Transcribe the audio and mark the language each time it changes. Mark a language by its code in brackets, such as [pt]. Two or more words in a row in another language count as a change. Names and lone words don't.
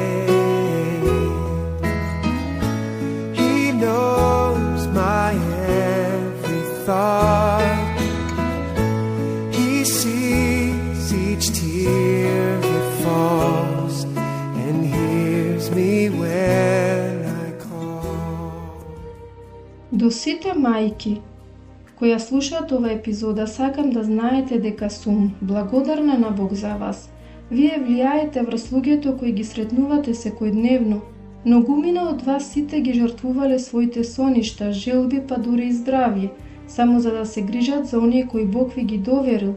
[en] Knows my every thought. He sees each tear that falls and hears me when I call. [mk] До сите мајки кои ја слушаат ова епизода, сакам да знаете дека сум благодарна на Бог за вас. Вие влијаете врз луѓето кои ги сретнувате секојдневно. Многумина од вас сите ги жртвувале своите соништа, желби, па дури и здравје, само за да се грижат за оние кои Бог ви ги доверил.